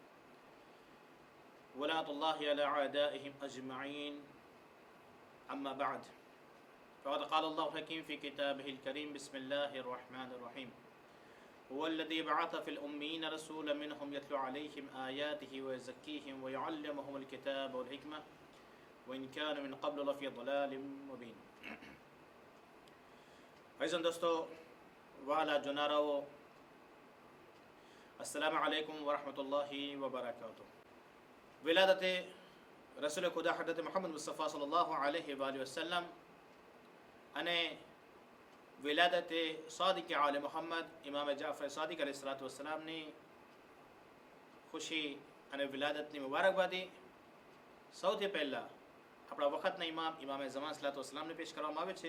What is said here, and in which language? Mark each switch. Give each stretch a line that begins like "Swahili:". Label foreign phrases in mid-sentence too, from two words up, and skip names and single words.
Arabic: ولاة الله على أعدائهم أجمعين أما بعد فقد قال الله الحكيم في كتابه الكريم بسم الله الرحمن الرحيم هو الذي بعث في الأمين رسولا منهم يتلو عليهم آياته ويزكيهم ويعلمهم الكتاب والحكمة وإن كان من قبل لفي ضلال مبين.
Hindi: अज़ीज़ दोस्तों वाला जुनाराओ
Arabic: السلام عليكم ورحمة الله وبركاته.
Hindi: विलादत रसूल खुदा हज़रत मोहम्मद मुस्तफ़ा
Arabic: صلى الله عليه وسلم
Gujarati: અને વિલાદત સાદિક આલે મોહમ્મદ ઇમામ જાફર સાદિક અલૈહિસ્સલાતુ વસ્સલામની ખુશી અને વિલાદતની મુબારકબાદી સૌથી પહેલાં આપણા વખતના ઇમામ ઝમાન સલાતુ વસ્સલામને પેશ કરવામાં આવે છે.